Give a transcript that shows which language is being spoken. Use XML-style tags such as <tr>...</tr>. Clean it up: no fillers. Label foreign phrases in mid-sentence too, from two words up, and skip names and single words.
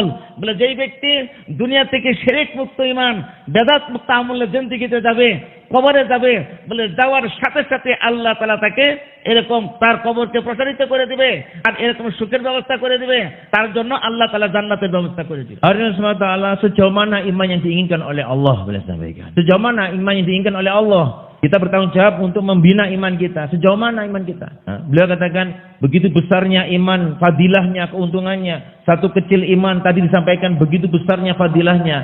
<bn>বলে যেই ব্যক্তি দুনিয়া থেকে শিরক মুক্ত ইমান বেদাত মুক্ত আমলের জিন্দেগিতে যাবে, কবরে যাবে, বলে যাওয়ার সাথে সাথে আল্লাহ তাআলা তাকে এরকম তার কবরকে প্রসারিত করে দিবে আর এরকম সুখের ব্যবস্থা করে দিবে। তার জন্য আল্লাহ তাআলা জান্নাতের ব্যবস্থা করে দিবে।</bn> <id>Allah SWT sejauh mana iman yang diinginkan oleh Allah, boleh sampaikan. Sejauh mana iman yang diinginkan oleh Allah, kita bertanggung jawab untuk membina iman kita. Sejauh mana iman kita? Beliau katakan begitu besarnya iman, fadilahnya, keuntungannya. Satu kecil iman tadi disampaikan begitu besarnya fadilahnya.</id>